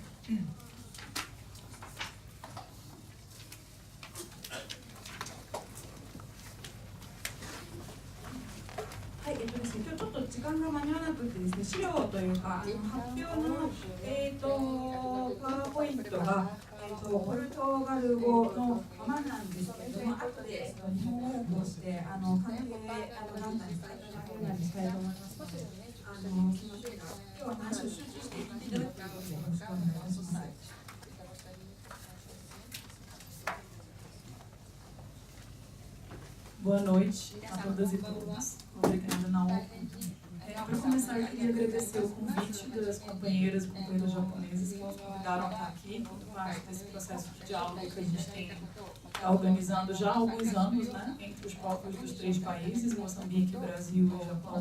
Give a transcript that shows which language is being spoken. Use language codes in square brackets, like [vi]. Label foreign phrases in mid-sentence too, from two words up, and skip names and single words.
[ja] はい、ですね、今日ちょっと時間が間に合わなくてですね、資料というか、発表の、パワーポイントが、ポルトガル語のままなんですけれども、後で日本語として関係団体に伝えていただけるようにしたいと思います。すみませんが、今日は話を集中して聞いていただくということでよろしくお願いします。 [pt] Boa noite a todas e todos. Obrigada, Naoko. Para começar, eu queria agradecer o convite das companheiras e companheiros japoneses que nos convidaram a estar aqui, como parte desse processo de diálogo que a gente tem organizando já há alguns anos, né, entre os povos dos 3 países, Moçambique, Brasil e Japão.